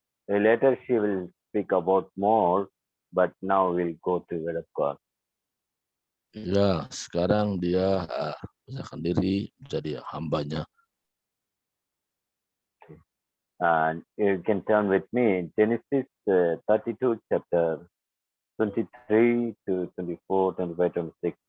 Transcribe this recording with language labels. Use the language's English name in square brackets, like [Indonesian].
[English] Later she will speak about more, but now we'll go to Word of God. [Indonesian] Ya, sekarang dia menyerahkan diri menjadi hambanya. [English] You can turn with me Genesis 32 chapter 23 to 24, 25, 26.